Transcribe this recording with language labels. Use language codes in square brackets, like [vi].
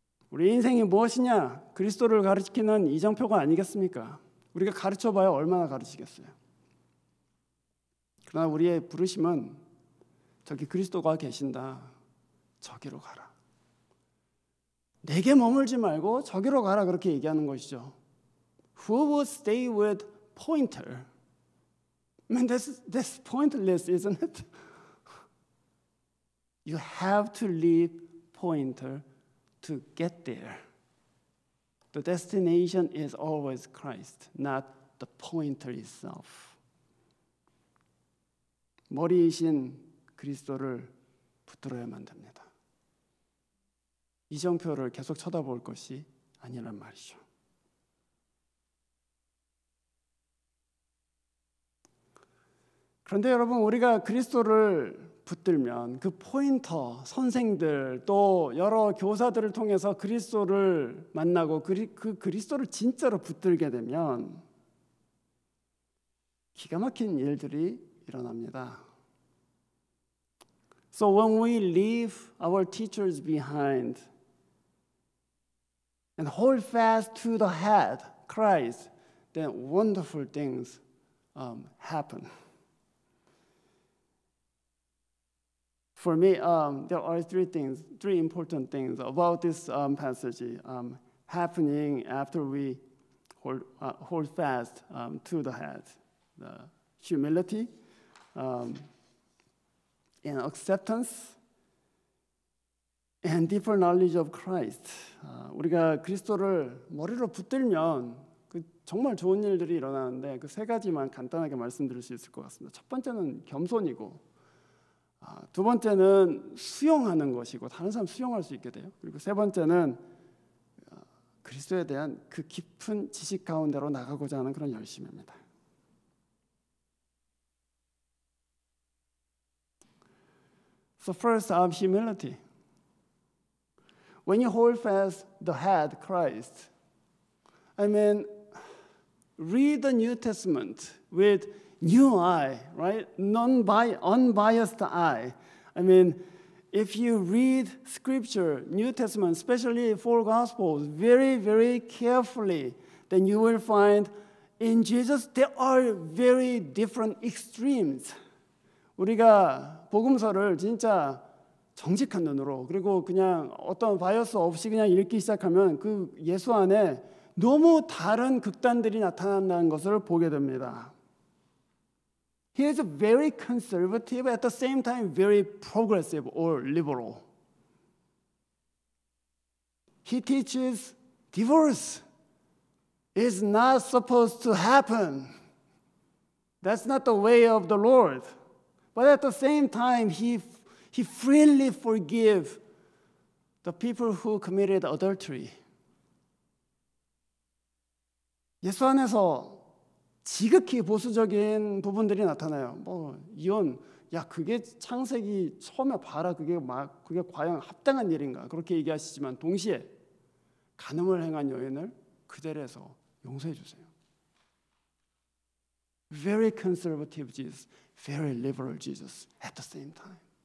[ko] 우리 인생이 무엇이냐? 그리스도를 가르치는 이정표가 아니겠습니까? 우리가 가르쳐봐야 얼마나 가르치겠어요. 그러나 우리의 부르심은 저기 그리스도가 계신다. 저기로 가라. 내게 머물지 말고 저기로 가라 그렇게 얘기하는 것이죠. [en] Who would stay with pointer? I mean, that's pointless, isn't it? You have to leave pointer to get there. The destination is always Christ, not the pointer itself. [ko] 머리이신 그리스도를 붙들어야만 됩니다. 이정표를 계속 쳐다볼 것이 아니란 말이죠. 그런데 여러분, 우리가 그리스도를 붙들면 그 포인터, 선생들, 또 여러 교사들을 통해서 그리스도를 만나고 그 그리스도를 진짜로 붙들게 되면 기가 막힌 일들이 일어납니다. [en] So when we leave our teachers behind and hold fast to the head, Christ, then wonderful things happen. For me, there are three important things about this passage happening after we hold fast to the head. The humility and acceptance and deeper knowledge of Christ. [ko] 우리가 그리스도를 머리로 붙들면 정말 좋은 일들이 일어나는데 그 세 가지만 간단하게 말씀드릴 수 있을 것 같습니다. 첫 번째는 겸손이고, 두 번째는 수용하는 것이고 다른 사람 수용할 수 있게 돼요. 그리고 세 번째는 그리스도에 대한 그 깊은 지식 가운데로 나가고자 하는 그런 열심입니다. [en] So first, humility. When you hold fast the head, Christ, I mean, read the New Testament with new eye, right? Unbiased eye. I mean, if you read Scripture, New Testament, especially four Gospels, very, very carefully, then you will find in Jesus there are very different extremes. [ko] 우리가 복음서를 진짜 정직한 눈으로 그리고 그냥 어떤 바이어스 없이 그냥 읽기 시작하면 그 예수 안에 너무 다른 극단들이 나타난다는 것을 보게 됩니다. [en] He is very conservative, at the same time very progressive or liberal. He teaches divorce is not supposed to happen. That's not the way of the Lord. But at the same time, he freely forgives the people who committed adultery. [ko] 예수 안에서 지극히 보수적인 부분들이 나타나요. 뭐 이혼, 야 그게 창세기 처음에 봐라 그게 과연 합당한 일인가 그렇게 얘기하시지만 동시에 간음을 행한 여인을 그 자리에서 용서해 주세요. [en] Very conservative Jesus, very liberal Jesus at the same time.